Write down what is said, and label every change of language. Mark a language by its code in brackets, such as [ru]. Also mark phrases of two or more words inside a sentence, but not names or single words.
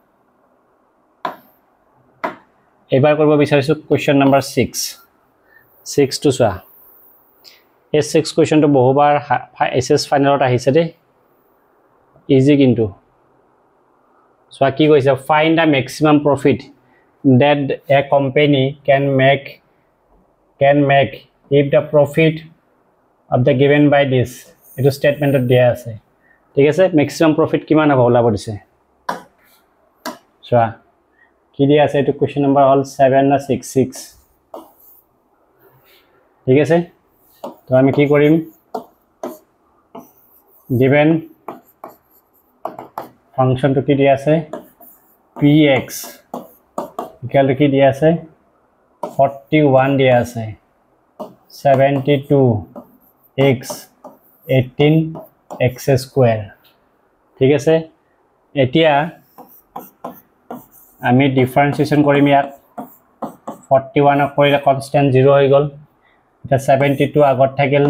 [as] এবাৰ কৰিব বিচাৰিছোঁ কুৱেশ্যন নম্বৰ 6টো চোৱা এই 6 কুৱেশ্যনটো বহুবাৰ এছএছ ফাইনেলত আহিছে দেই ইজি কিন্তু চোৱা কি কৈছে [en] find the maximum profit that a company can make if the profit of the given by this [as] etu statement dia ase ঠিক আছে [en] maximum profit [as] কিমান হ'ব ওলাব দিছে চোৱা কি দিয়া আছে এটো কোৱেশ্চন নম্বৰ হল 7 না 6 ঠিক আছে তো আমি কি কৰিম [en] given function [as] to কি দিয়া আছে [en] px equal to [as] কি দিয়া আছে 41 দিয়া আছে 72x 18x square ঠিক আছে এতিয়া আমি ডিফারেন্সিয়েশন কৰিম ইয়াত 41 কৰিলে কনস্ট্যান্ট 0 হৈ গল এটা 72 আগত থাকিল